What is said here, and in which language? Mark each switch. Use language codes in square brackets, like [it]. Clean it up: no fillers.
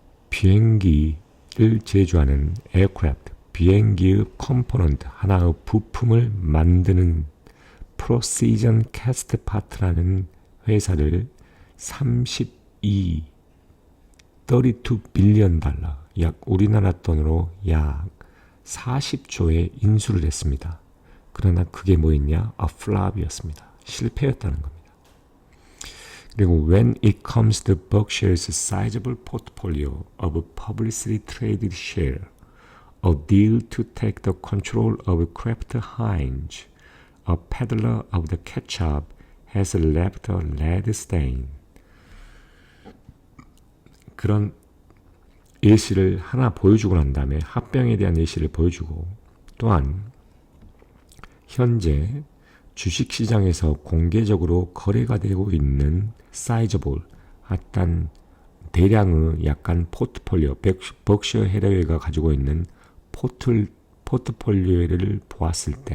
[ko] 비행기를 제조하는 에어크래프트, 비행기의 컴포넌트, 하나의 부품을 만드는 프로시전 캐스트파트라는 회사를 32 빌리언 달러, 약 우리나라 돈으로 약 40조에 인수를 했습니다. 그러나 그게 뭐였냐? [en] A flop [ko] 이었습니다. 실패였다는 겁니다. 그리고 [en] when it comes to Berkshire's sizable portfolio of publicly traded shares, a deal to take the control of Kraft Heinz, a peddler of the ketchup, has left a red stain. [ko] 그런 예시를 하나 보여주고 난 다음에 합병에 대한 예시를 보여주고 또한 현재 주식시장에서 공개적으로 거래가 되고 있는 사이즈볼, 어떤 대량의 약간 포트폴리오, 벅셔 해외가 가지고 있는 포트폴리오를 보았을